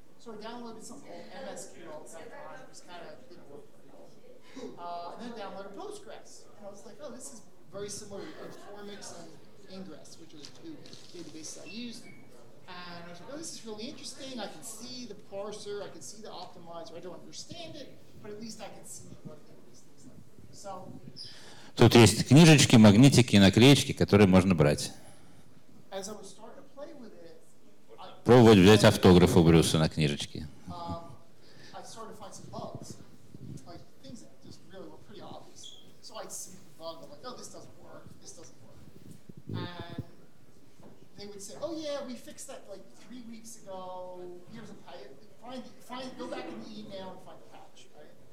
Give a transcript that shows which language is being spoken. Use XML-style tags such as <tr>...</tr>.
<en>So I downloaded something called MSQL at that time. It was kind of didn't work very well. And then I downloaded Postgres. And I was like, oh, this is very similar to Informix and Ingress, which are the two databases I used. And I was like, oh, this is really interesting. I can see the parser. I can see the optimizer. I don't understand it, but at least I can see what the database looks like. So,</en> <ru>тут есть книжечки, магнитики, наклеечки, которые можно брать.</ru> <en>As I was starting to play with it,</en> <ru>Пробовать взять автограф у Брюса на книжечке.</ru> <en>I started to find some bugs, like things that just really were pretty obvious. So I'd see the bug, I'm like, oh, this doesn't work, and they would say, oh yeah, we fixed that like 3 weeks ago. Here's a patch. Go back in the email and find the patch, right?</en>